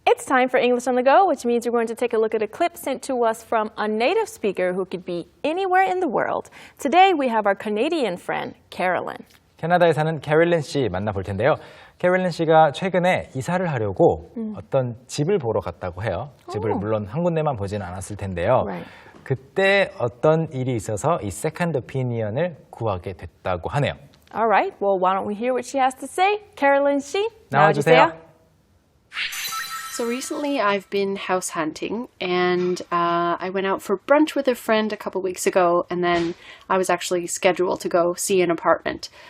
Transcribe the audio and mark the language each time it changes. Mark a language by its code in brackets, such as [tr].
[en] time for English on the go, which means we're going to take a look at a clip sent to us from a native speaker who could be anywhere in the world. Today we have our Canadian friend, Carolyn. [ko] 캐나다에 사는 캐롤린 씨 만나볼 텐데요. 캐롤린 씨가 최근에 이사를 하려고 어떤 집을 보러 갔다고 해요. 집을 물론 한 군데만 보지는 않았을 텐데요. [en] Right. [ko] 그때 어떤 일이 있어서 이 세컨드 오피니언을 구하게 됐다고 하네요. [en] All right, well, why don't we hear what she has to say? [ko] Carolyn 씨, 나와주세요. [en] So recently I've been house hunting and I went out for brunch with a friend a couple weeks ago and then I was actually scheduled to go see an apartment.